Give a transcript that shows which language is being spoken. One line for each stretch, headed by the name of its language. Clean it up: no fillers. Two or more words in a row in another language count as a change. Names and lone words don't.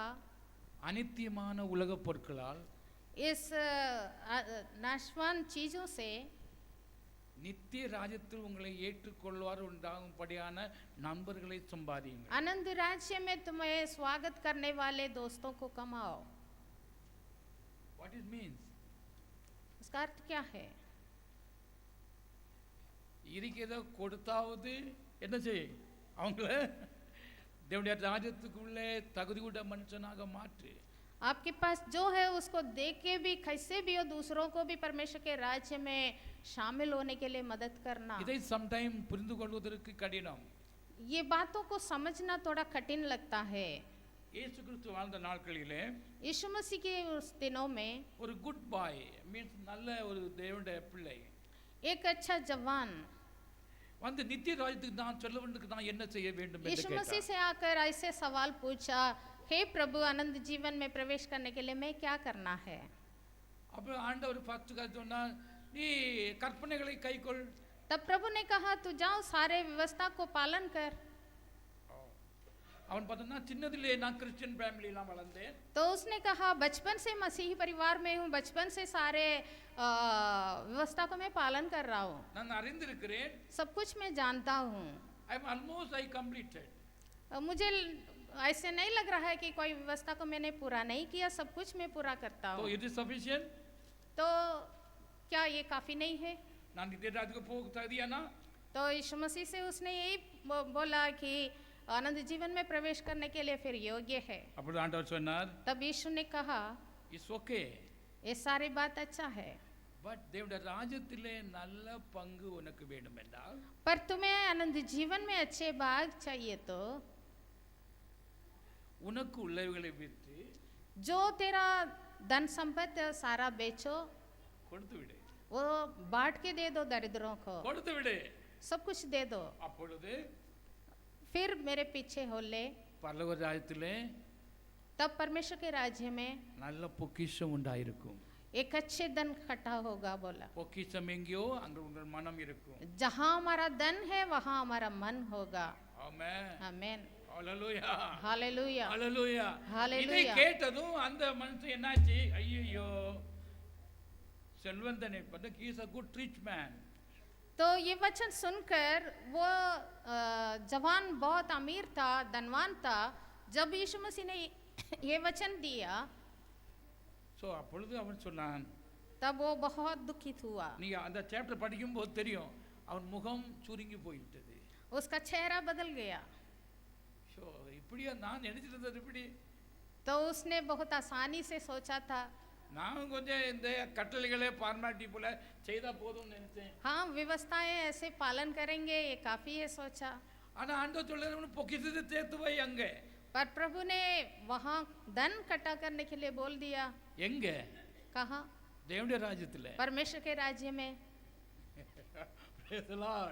Tamil: அனித்தியமான உலக பொருட்களால்
Hindi: इस नाशवान चीजों से
Tamil: நித்திய ராஜ்யத்தில் உங்களை ஏற்றுக்கொள்வார் உண்டாகும்படியான நண்பர்களை சம்பாதியுங்கள்.
Hindi: आनंद राज्य में तुम्हें स्वागत करने वाले दोस्तों को कमाओ।
English: What it means?
Hindi: इसका अर्थ क्या है?
Tamil: இருக்கிறத கொடுத்தாவது என்ன செய், அவங்கள தேவனுடைய ராஜ்யத்துக்குள்ளே தகுதியுள்ள மனுஷனாக மாற்று.
Hindi: आपके पास जो है उसको देख के भी कैसे भी हो दूसरों को भी परमेश्वर के राज्य में शामिल होने के लिए मदद करना।
Tamil: இதை சம்டைம் புரிந்து கொள்வதற்கு கடினம்.
Hindi: ये बातों को समझना थोड़ा कठिन लगता है।
Tamil: இயேசு கிறிஸ்து வாழ்ந்த நாட்களிலே
Hindi: यीशु मसीह के उस दिनों में
Tamil: ஒரு
English: good boy means
Tamil: நல்ல ஒரு தேவனுடைய பிள்ளை
Hindi: एक अच्छा जवान
Tamil: வந்து நித்திய ராஜ்யத்துக்கு நான் சொல்ல வேண்டுக்கு நான் என்ன செய்ய வேண்டும் என்று
Hindi: यीशु मसीह
Tamil: கேட்டார்.
Hindi: से आकर ऐसे सवाल पूछा, हे प्रभु, आनंद जीवन में प्रवेश करने के लिए मैं क्या करना है?
Tamil: அப்ப ஆண்டவர் ஃபர்ஸ்ட் சொன்னார், நீ கற்பனைகளை கைக்கொள்.
Hindi: तब प्रभु ने कहा, तू जाओ सारे व्यवस्था को पालन कर।
Tamil: அவன் பார்த்தா சின்னதிலே நான்
English: Christian familylam
Tamil: வளர்ந்தேன்.
Hindi: तो उसने कहा, बचपन से मसीही परिवार में हूँ, बचपन से सारे व्यवस्था को मैं पालन कर रहा हूँ,
Tamil: நான் அறிந்திருக்கிறேன்.
Hindi: सब कुछ मैं जानता हूँ।
English: I completed.
Hindi: मुझे ऐसे नहीं लग रहा है कि कोई व्यवस्था को मैंने पूरा नहीं किया, सब कुछ मैं पूरा करता So हूँ।
English: it is sufficient.
Hindi: तो क्या ये काफी नहीं है?
Tamil: நான் நித்திய ராஜ்யத்துக்கு போக தகுதியானா?
Hindi: तो यीशु मसीह से उसने यही बोला कि आनंद जीवन में प्रवेश करने के लिए फिर योग्य है।
Tamil: அப்படி ஆண்டவர் சொன்னார்,
Hindi: तब यीशु ने कहा,
English: It's okay.
Hindi: ये सारी बात अच्छा है,
Tamil: பட் தேவனுடைய ராஜ்யத்திலே நல்ல பங்கு உனக்கு வேண்டும் என்றால்
Hindi: पर तुम्हें आनंद जीवन में अच्छे भाग चाहिए तो
Tamil: உனக்கு உள்ளவைகளை விற்று
Hindi: जो तेरा धन संपत्ति सारा बेचो,
Tamil: கொடுத்து விடு.
Hindi: वो बांट के दे दो दरिद्रों को,
Tamil: கொடுத்து விடு.
Hindi: सब कुछ दे दो,
Tamil: அப்பொழுது
Hindi: फिर मेरे पीछे हो ले।
Tamil: பரலோக ராஜ்யத்திலே
Hindi: तब परमेश्वर के राज्य में
Tamil: நல்ல பொக்கிஷம் உண்டாயிருக்கும்.
Hindi: एक अच्छे धन इकट्ठा होगा बोला।
Tamil: பொக்கிஷம் எங்கேயோ அங்க உங்கள் மனம் இருக்கும்.
Hindi: जहाँ हमारा धन है वहाँ हमारा मन होगा।
Tamil: ஆமென்.
Hindi: आमेन।
Tamil: ஹalleluya.
Hindi: हालेलुया।
Tamil: ஹalleluya. ஹalleluya. இதை கேட்டதும் அந்த மனுஷன் என்னாச்சு? ஐயோ செல்வந்தனை பார்த்தா
English: he is a good rich man.
Hindi: तो ये वचन सुनकर वो जवान बहुत अमीर था, धनवान था। जब यीशु मसीह ने ये वचन दिया
Tamil: ஸோ அப்பொழுது அவன் சொன்னான்,
Hindi: तब वो बहुत दुखित हुआ।
Tamil: நீ அந்த சாப்டர் படிக்கும்போது தெரியும் அவன் முகம் சுருங்கி போய்விட்டது.
Hindi: उसका चेहरा बदल गया।
Tamil: ஸோ இப்படியா நான் நினைச்சிட்டு இருந்தது இப்படி.
Hindi: तो उसने बहुत आसानी से सोचा था,
Tamil: நான் கொஞ்சம் இந்த கட்டளைகளே ஃபார்மாலிட்டி போல செய்தா போதும்னு நினைச்சேன்.
Hindi: हाँ व्यवस्थाएं ऐसे पालन करेंगे ये काफी है सोचा।
Tamil: ஆனா ஆண்டவர் சொல்றாரு பொக்கிஷத்தை சேர்த்து வை அங்க.
Hindi: पर प्रभु ने वहाँ धन इकट्ठा करने के लिए बोल दिया।
Tamil: எங்க?
Hindi: कहाँ?
Tamil: தேவனுடைய ராஜ்யத்துல.
Hindi: परमेश्वर के राज्य में।
English: Praise the Lord.